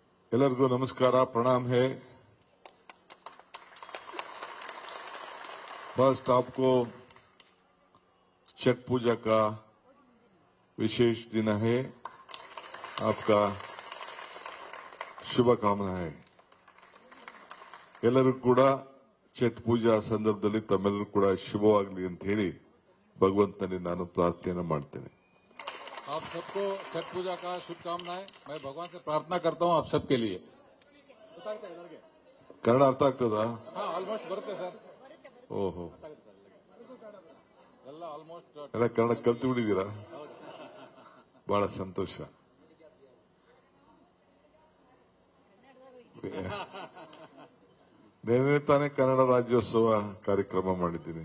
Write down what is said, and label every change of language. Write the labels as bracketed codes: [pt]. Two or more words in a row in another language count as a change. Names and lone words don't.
[kn] ಎಲ್ಲರಿಗೂ ನಮಸ್ಕಾರ, [hi] प्रणाम है। फर्स्ट आपको छठ पूजा का विशेष दिन है, आपका शुभकामना है। [kn] ಎಲ್ಲರೂ ಕೂಡ ಛಟ್ ಪೂಜಾ ಸಂದರ್ಭದಲ್ಲಿ ತಮ್ಮೆಲ್ಲರೂ ಕೂಡ ಶುಭವಾಗಲಿ ಅಂತ ಹೇಳಿ ಭಗವಂತನಲ್ಲಿ ನಾನು ಪ್ರಾರ್ಥನೆ ಮಾಡ್ತೇನೆ। [hi] आप सबको छठ पूजा का शुभकामनाएं। मैं भगवान से प्रार्थना करता हूं आप सबके लिए। [kn] ಕನ್ನಡ ಅರ್ಥ ಆಗ್ತದಾ? हाँ ಆಲ್ಮೋಸ್ಟ್ ಬರುತ್ತೆ ಸರ್। ಓಹೋ, ಎಲ್ಲ ಆಲ್ಮೋಸ್ಟ್ ಎಲ್ಲ ಕನ್ನಡ ಕಲ್ತು ಬಿಟ್ಟಿದ್ದೀರಾ? ಬಹಳ ಸಂತೋಷ। ನಿನ್ನೆ ತಾನೇ ಕನ್ನಡ ರಾಜ್ಯೋತ್ಸವ ಕಾರ್ಯಕ್ರಮ ಮಾಡಿದ್ದೀನಿ।